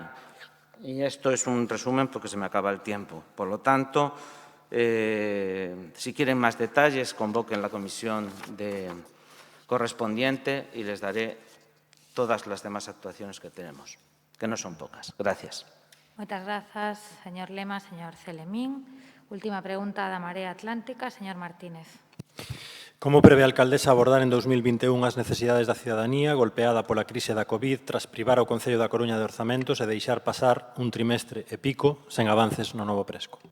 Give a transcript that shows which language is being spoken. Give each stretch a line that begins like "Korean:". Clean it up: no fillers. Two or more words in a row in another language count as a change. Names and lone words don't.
Spanish: Y esto es un resumen porque se me acaba el tiempo. Por lo tanto, si quieren más detalles, convoquen la comisión correspondiente y les daré todas las demás actuaciones que tenemos, que no son pocas. Gracias.
Galician: Moitas grazas, señor Lema, señor Celemín. Última pregunta da Marea Atlántica, señor Martínez. Como prevé a alcaldesa abordar en 2021 as necesidades da cidadanía golpeada pola crise da COVID tras privar ao Concello da Coruña de orzamentos e deixar pasar un trimestre e pico sen avances no novo Presco?